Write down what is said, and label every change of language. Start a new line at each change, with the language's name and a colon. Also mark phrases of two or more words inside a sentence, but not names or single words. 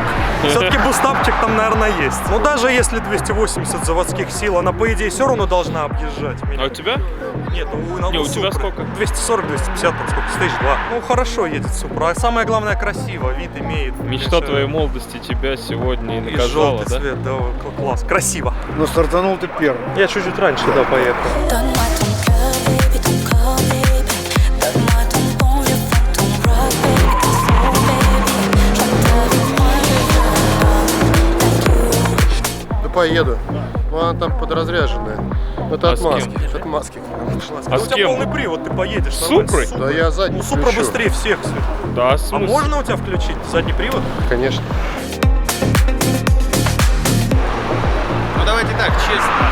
Russian: Все-таки бустапчик там, наверное, есть. Но даже если 280 заводских сил, она, по идее, все равно должна объезжать меня. А у тебя? Нет, Не, у тебя сколько? 240-250, там сколько, стейдж 2. Ну, хорошо едет Супра. А самое главное, красиво, вид имеет. Мечта твоей молодости тебя сегодня и И наказала, желтый да? цвет, да, класс, красиво. Но стартанул ты первым. Я чуть-чуть раньше, да, поехал.
French: Donne-moi ton cœur, baby, ton corps, baby. Donne-moi ton bon vieux funk, ton rock, baby, ton soul, baby. Je t'avais moi,
Russian: Да поеду. Ну, она там подразряженная. Это А от с кем? маски. От маски. А у с тебя кем? полный привод, ты поедешь. С нормально. Супрой? Да я задний Ну, Супра включу. быстрее всех. Свет. Да, А смысл. можно у тебя включить задний привод? Конечно. Ну давайте так, честно.